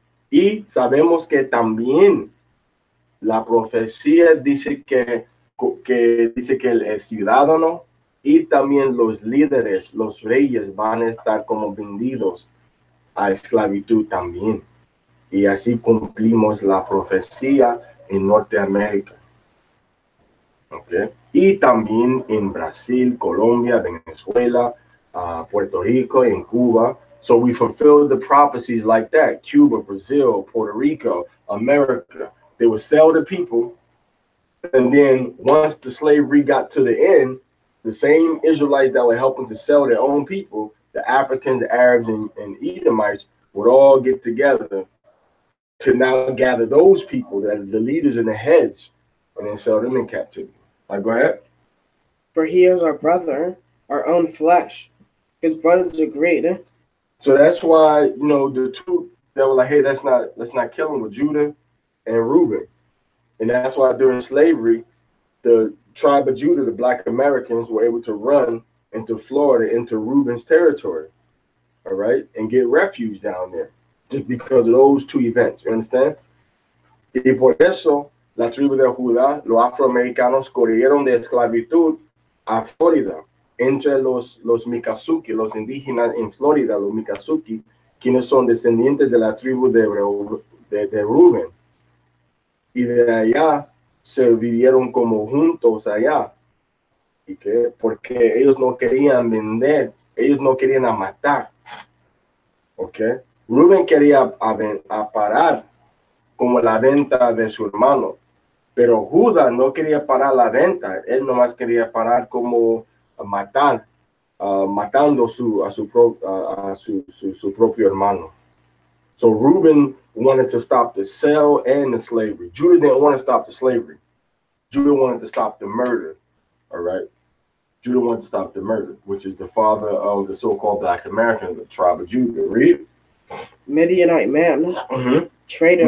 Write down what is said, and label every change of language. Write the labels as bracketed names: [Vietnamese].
[Spanish] Y sabemos que también la profecía dice que el ciudadano y también los líderes, los reyes van a estar como vendidos a esclavitud también. Y así cumplimos la profecía en Norteamérica. Okay. Y también en Brasil, Colombia, Venezuela, Puerto Rico, en Cuba. [English] So we fulfilled the prophecies like that. Cuba, Brazil, Puerto Rico, America. They would sell the people. And then once the slavery got to the end, the same Israelites that were helping to sell their own people, the Africans, the Arabs, and Edomites would all get together to now gather those people that are the leaders and the heads and then sell them in captivity. Go ahead. For he is our brother, our own flesh. His brothers agreed. So that's why, the two that were like, hey, let's not kill him, with Judah and Reuben. And that's why during slavery, the tribe of Judah, the Black Americans, were able to run into Florida, into Reuben's territory, all right, and get refuge down there, just because of those two events. You understand? [Spanish] Y por eso, la tribu de Judá, los afroamericanos corrieron de esclavitud a Florida, entre los Miccosukee, los indígenas en Florida, los Miccosukee, quienes son descendientes de la tribu de Reuben. Y de allá se vivieron como juntos allá. ¿Y qué? Porque ellos no querían vender, ellos no querían matar. ¿Ok? Rubén quería parar como la venta de su hermano, pero Judá no quería parar la venta, él nomás quería parar como matar, matando a su propio hermano. [English] So Reuben wanted to stop the sale and the slavery. Judah didn't want to stop the slavery. Judah wanted to stop the murder. All right. Judah wanted to stop the murder, which is the father of the so-called Black Americans, the tribe of Judah. Read. Midianite man. Traitor.